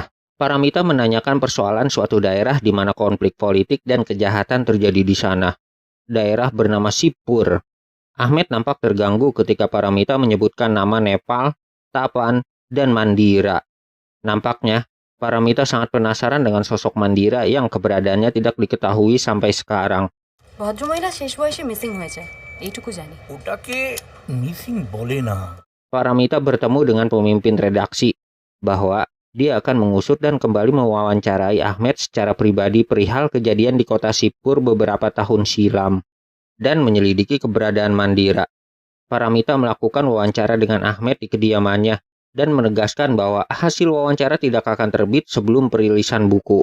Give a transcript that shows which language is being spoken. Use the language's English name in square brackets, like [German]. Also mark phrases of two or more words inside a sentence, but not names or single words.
[Indonesian] Paramita menanyakan persoalan suatu daerah di mana konflik politik dan kejahatan terjadi di sana. Daerah bernama Sipur. Ahmed nampak terganggu ketika Paramita menyebutkan nama Nepal, Tapan, dan Mandira. Nampaknya, Paramita sangat penasaran dengan sosok Mandira yang keberadaannya tidak diketahui sampai sekarang. [Bangla] ভদ্রমহিলা শেষ বয়সে মিসিং হয়েছে, এইটুকু জানি। ওটাকে মিসিং বলে না। [Indonesian] Paramita bertemu dengan pemimpin redaksi bahwa dia akan mengusut dan kembali mewawancarai Ahmed secara pribadi perihal kejadian di kota Sipur beberapa tahun silam dan menyelidiki keberadaan Mandira. Paramita melakukan wawancara dengan Ahmed di kediamannya dan menegaskan bahwa hasil wawancara tidak akan terbit sebelum perilisan buku.